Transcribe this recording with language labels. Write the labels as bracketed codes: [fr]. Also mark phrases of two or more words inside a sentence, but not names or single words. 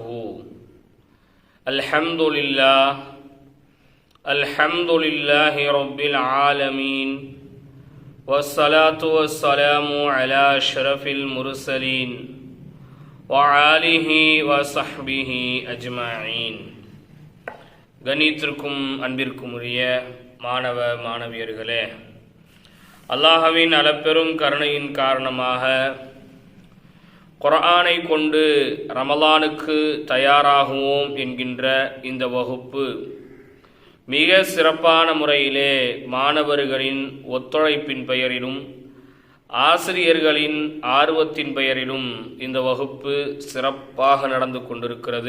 [ar] الحمد لله رب العالمين، والصلاة والسلام على أشرف المرسلين وآله وصحبه أجمعين. [ta] கணித்திற்கும் அன்பிற்கும் உரிய மாணவ மாணவியர்களே, அல்லாஹ்வின் அளப்பெரும் கருணையின் காரணமாக குர்ஆனை கொண்டு ரமலானுக்கு தயாராகுவோம் என்கின்ற இந்த வகுப்பு மிக சிறப்பான முறையிலே மாணவர்களின் ஒத்துழைப்பின் பெயரிலும் ஆசிரியர்களின் ஆர்வத்தின் பெயரிலும் இந்த வகுப்பு சிறப்பாக நடந்து கொண்டிருக்கிறது.